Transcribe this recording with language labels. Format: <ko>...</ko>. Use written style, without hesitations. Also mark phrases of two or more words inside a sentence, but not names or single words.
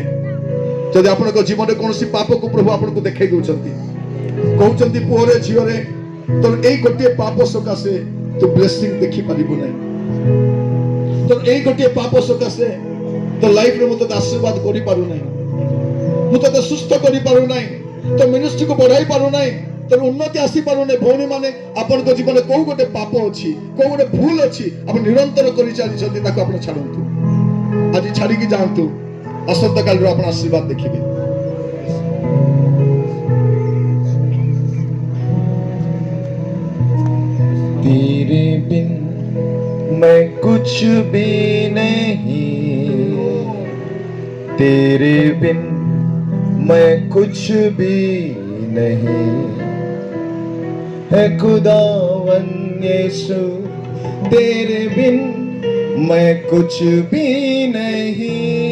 <or>ଯଦି ଆପଣଙ୍କ ଜୀବନରେ କୌଣସି ପାପକୁ ପ୍ରଭୁ ଆପଣଙ୍କୁ ଦେଖାଇ ଦଉଛନ୍ତି, କହୁଛନ୍ତି ପୁଅରେ ଝିଅରେ ତୋର ଏଇ ଗୋଟିଏ ପାପ ସକାଶେ ତୁ ବ୍ଲେସିଂ ଦେଖିପାରିବୁ ନାହିଁ, ତୋର ଏଇ ଗୋଟିଏ ପାପ ସକାଶେ ତୋ ଲାଇଫରେ ମୁଁ ତୋତେ ଆଶୀର୍ବାଦ କରିପାରୁନାହିଁ, ମୁଁ ତୋତେ ସୁସ୍ଥ କରିପାରୁନାହିଁ, ତୋ ମିନିଷ୍ଟ୍ରିକୁ ବଢାଇ ପାରୁନାହିଁ, ତୋର ଉନ୍ନତି ଆସିପାରୁନାହିଁ। ଭଉଣୀ ମାନେ, ଆପଣଙ୍କ ଜୀବନରେ କୋଉ ଗୋଟେ ପାପ ଅଛି, କୋଉ ଗୋଟେ ଭୁଲ ଅଛି, ଆପଣ ନିରନ୍ତର କରି ଚାଲିଛନ୍ତି, ତାକୁ ଆପଣ ଛାଡ଼ନ୍ତୁ। ଆଜି ଛାଡ଼ିକି ଯାଆନ୍ତୁ, ଆସନ୍ତାକାଲିରୁ ଆପଣ ଆଶୀର୍ବାଦ ଦେଖିବେ।</or> <hi>तेरे बिन मैं कुछ भी नहीं, तेरे बिन मैं कुछ भी नहीं, है खुदावन यीशु तेरे बिन मैं कुछ भी नहीं,</hi>